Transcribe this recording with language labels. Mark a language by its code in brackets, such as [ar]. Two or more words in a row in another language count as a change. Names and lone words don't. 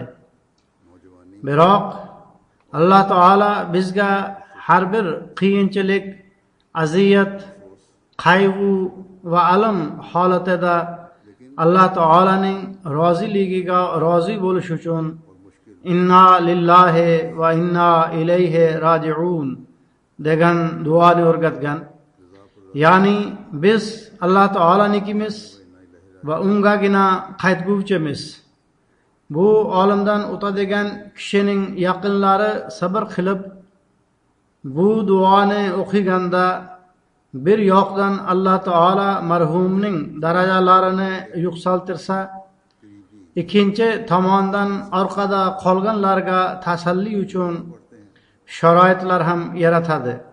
[uz] Biroq Alloh taolo bizga har bir qiyinchilik, aziyat, qayg'u va alam holatida Alloh taolaning roziligiga rozi bo'lish uchun [ar] إنا لله وإنا إليه راجعون [uz] degan duoni o'rgatgan. Ya'ni biz Alloh taolanikimiz va ungagina qaytguvchimiz. Bu olamdan o'tadigan kishining yaqinlari sabr qilib bu duoni o'qiganda bir yoqdan Alloh taolo marhumning darajalarini yuksaltirsa, ikkinchi tomondan orqada qolganlarga tasalli uchun sharoitlar ham yaratadi.